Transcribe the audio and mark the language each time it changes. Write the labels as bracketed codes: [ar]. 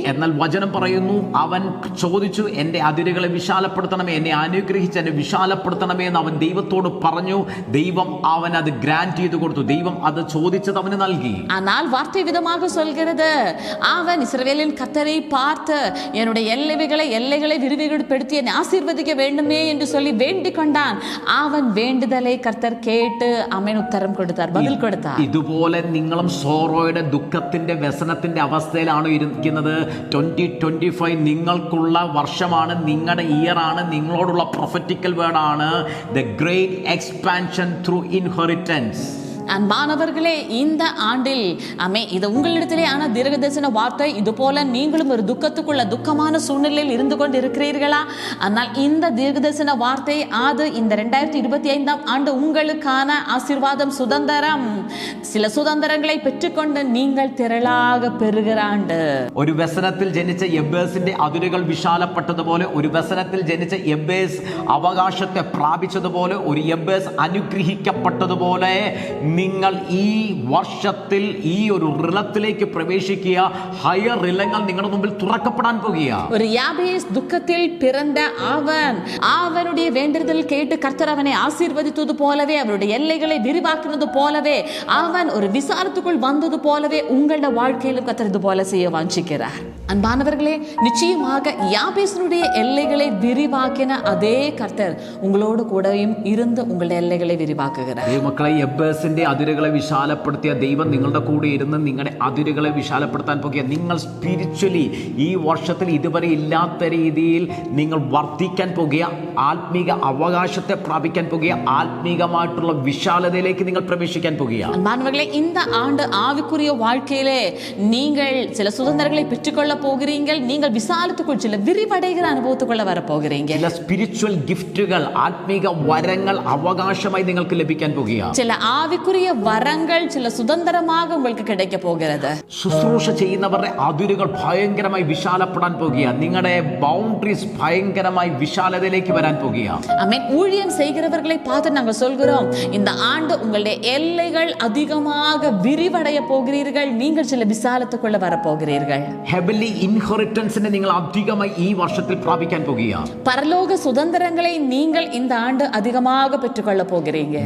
[ml] എന്നാൽ വചനം പറയുന്നു, അവൻ ചോദിച്ചു, എന്റെ അതിരുകളെ വിശാലപ്പെടുത്തണമേ, എന്നെ അനുഗ്രഹിച്ച് എന്നെ വിശാലപ്പെടുത്തണമേ എന്ന് അവൻ ദൈവത്തോട് പറഞ്ഞു. ദൈവം അവൻ അത് ഗ്രാന്റ് ചെയ്തു കൊടുത്തു. ദൈവം അത് ചോദിച്ചത് അവന് നൽകി. [ta] ஆனால் வார்த்தை விதமாக சொல்கிறது, அவன் இஸ்ரவேலின் கர்த்தரை பார்த்து என்னுடைய எல்லைகளை விரிவுபடுத்தி என்னை ஆசீர்வதிக்க வேண்டுமே என்று சொல்லி கொண்டான். அவன் வேண்டுதலை கர்த்தர் கேட்டு അവൻ ഉത്തരം കൊടുത്താർ, ബദൽ കൊടുത്താർ. [ml] ഇതുപോലെ നിങ്ങളും സോറോയുടെ ദുഃഖത്തിന്റെ വ്യസനത്തിന്റെ അവസ്ഥയിലാണ് ഇരിക്കുന്നത്. 2025 നിങ്ങൾക്കുള്ള വർഷമാണ്, നിങ്ങളുടെ ഇയർ ആണ്, നിങ്ങളോടുള്ള [en] prophetical word [ml] ആണ്. [en] The great expansion through inheritance. [ta] அன்பானவர்களே, இந்த ஆண்டில் இது உங்களிடத்திலே ஆன தீர்க்கதரிசன வார்த்தை. இது போல நீங்களும் ஒரு துக்கமான சூழ்நிலையில் இருந்து கொண்டு இருக்கிறீர்களா? ஆனால் இந்த தீர்க்கதரிசன வார்த்தை அது இந்த 2025 ஆண்டு உங்களுக்கான ஆசீர்வாதம், சுதந்திரம். சில சுதந்திரங்களை பெற்றுக்கொண்டு நீங்கள் திரளாக பெறுகிற ஆண்டு. [ml] ഒരു വ്യസനത്തിൽ ജനിച്ച യബേസിന്റെ അതിരുകൾ വിശാലപ്പെട്ടതുപോലെ, ഒരു വ്യസനത്തിൽ ജനിച്ച യബേസ് അവകാശത്തെ പ്രാപിച്ചതുപോലെ, ഒരു യബേസ് അനുഗ്രഹിക്കപ്പെട്ടതുപോലെ നിങ്ങൾ ഈ വർഷത്തിൽ ഈ ഒരു റിലത്തിലേക്ക് പ്രവേശിക്കുക. ഹയർ റിലങ്ങൾ നിങ്ങളുടെ മുമ്പിൽ തുറക്കപ്പെടാൻ പോകുക. [ta] ഒരു യാബേസ് ദുഃഖത്തിൽ പിറந்த അവനുடைய வேண்டுதல் கேட்டு கர்த்தர் அவனை ஆசீர்வதித்தது போலவே, அவருடைய எல்லைகளை விரிவாக்கினது போலவே, அவன் ஒரு விசாரத்துக்குள் வந்தது போலவே உங்களுடைய வாழ்க்கையிலும் கர்த்தர் இது போல செய்ய வாஞ்சிக்கிறார். அன்பானவர்களே, நிச்சயமாக யாபேசினுடைய எல்லைகளை விரிவாக்கின அதே கர்த்தர் உங்களோடு கூடயும் இருந்து உங்களுடைய எல்லைகளை விரிவாக்குகிறார். [ml] മക്കളെ, യബേസിന്റെ നിങ്ങളുടെ അതിരുകളെ വിശാലപ്പെടുത്തിയ ദൈവം നിങ്ങളുടെ കൂടെ ഇരുന്ന് നിങ്ങളുടെ അതിരുകളെ വിശാലപ്പെടുത്താൻ പോകുക. നിങ്ങൾ സ്പിരിച്വലി ഈ വർഷത്തിൽ ഇതുവരെ ഇല്ലാത്ത രീതിയിൽ നിങ്ങൾ വർദ്ധിക്കാൻ പോകുക, ആത്മീക അവകാശത്തെ പ്രാപിക്കാൻ പോകുക, ആത്മീകമായിട്ടുള്ള വിശാലതയിലേക്ക് നിങ്ങൾ പ്രവേശിക്കാൻ പോകുക. [ta] அன்பானவர்களே, இந்த ஆண்டு ஆவிக்குரிய வாழ்க்கையிலே நீங்கள் சில சுதந்திரங்களை பெற்றுக்கொள்ள போகிறீர்கள். நீங்கள் விசாலத்துக்குள் சில விரிவடைகிற அனுபவத்துக்குள்ள வர போகிறீங்க. [ml] ചില സ്പിരിച്വൽ ഗിഫ്റ്റുകൾ, ആത്മീക വരങ്ങൾ അവകാശമായി നിങ്ങൾക്ക് ലഭിക്കാൻ പോകുക. [ta] சில ஆவிக்குரிய வரங்கள் சில சுதந்திரமாக உங்களுக்கு கிடைக்க போகிறது. [ml] ശുശ്രൂഷ ചെയ്യുന്നവരുടെ അതിരുകൾ ഭയങ്കരമായി വിശാലപ്പെടാൻ പോകുക. നിങ്ങളുടെ ബൗണ്ടറീസ് ഭയങ്കരമായി വിശാലതയിലേക്ക് വരാൻ പോകുക. [ta] ஆமென். ஊழியம் செய்கிறவர்களை பார்த்து நாங்கள் சொல்கிறோம், இந்த ஆண்டு உங்களுடைய எல்லைகள் அதிகமாக விரிவடைய போகிறீர்கள். நீங்கள் சில விசாலத்துக்குள்ள வர போகிறீர்கள். [ml] ഹെവൻലി ഇൻഹെറിറ്റൻസിനെ നിങ്ങൾ അധികമായി ഈ വർഷത്തിൽ പ്രാപിക്കാൻ പോകുക. [ta] பரலோக சுதந்திரங்களை நீங்கள் இந்த ஆண்டு அதிகமாக பெற்றுக்கொள்ள போகிறீங்க.